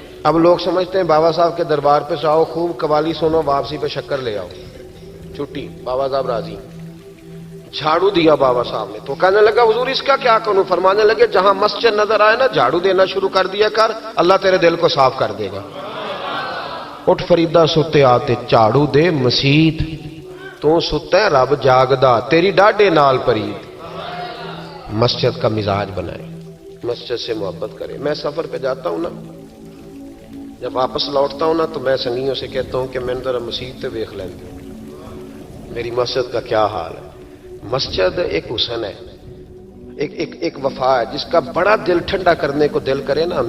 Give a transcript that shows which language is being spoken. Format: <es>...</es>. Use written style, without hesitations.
<ur>اب لوگ سمجھتے ہیں بابا صاحب کے دربار پہ جاؤ، خوب قوالی سنو، واپسی پہ شکر لے آؤ، چھٹی، بابا صاحب راضی. جھاڑو دیا بابا صاحب نے. تو کہنے لگا حضور اس کا کیا کروں؟ فرمانے لگے جہاں مسجد نظر آئے نا جھاڑو دینا شروع کر دیا کر، اللہ تیرے دل کو صاف کر دے گا.</ur> <pa>اٹھ فریدا ستے آتے جھاڑو دے مسیت، تو ستا ہے رب جاگدا تیری ڈاڈے نال پرید.</pa> <ur>مسجد کا مزاج بنائے، مسجد سے محبت کرے. میں سفر پہ جاتا ہوں نا، جب واپس لوٹتا ہوں نا تو میں سنگیوں سے کہتا ہوں کہ میں نے ذرا</ur> <pa>مسجد تے ویکھ لیندے</pa> <ur>میری مسجد کا کیا حال ہے. مسجد ایک حسن ہے، ایک وفا ہے جس کا بڑا دل ٹھنڈا کرنے کو دل کرے نا.</ur>